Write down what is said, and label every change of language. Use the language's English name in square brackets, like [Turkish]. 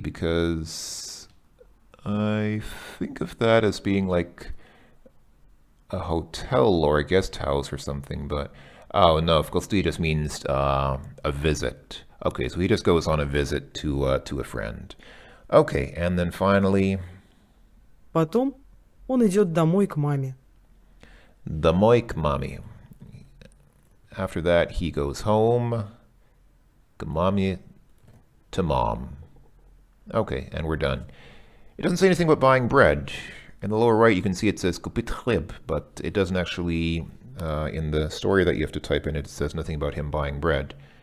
[English] Because I think of that as being like a hotel or a guest house or something, but oh no, [Russian] в гости [English] just means a visit. Okay, so he just goes on a visit to a friend. Okay, and then finally, [Russian] Потом он идет домой к маме. домой к маме. [English] After that, he goes home, [Russian] к маме, [English] to mom. Okay, and we're done. It doesn't say anything about buying bread. In the lower right, you can see it says kupit chleb, but it doesn't actually, in the story that you have to type in, it says nothing about him buying bread.